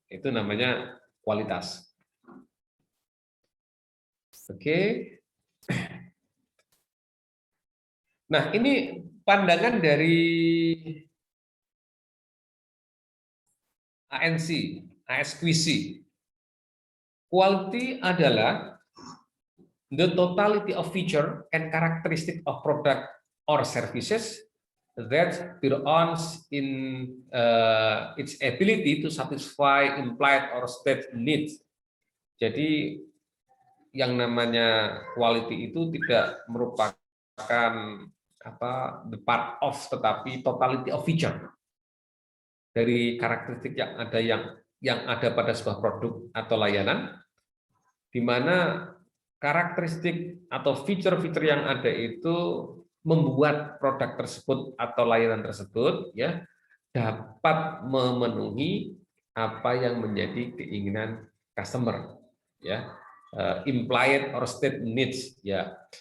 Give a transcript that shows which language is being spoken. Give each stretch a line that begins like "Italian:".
Indonesian: Itu namanya kualitas. Oke. Nah, ini pandangan dari ANC, ASQC.
English: Quality
Indonesian: adalah
English: the totality of feature and characteristic of product or services that belongs in its ability to satisfy implied or stated needs.
Indonesian: Jadi yang namanya quality itu tidak merupakan
English: the part of,
Indonesian: tetapi totality of feature dari karakteristik yang ada pada sebuah produk atau layanan, di mana karakteristik atau fitur-fitur yang ada itu membuat produk tersebut atau layanan tersebut ya dapat memenuhi apa yang menjadi keinginan customer ya,
English: implied or stated needs
Indonesian: ya,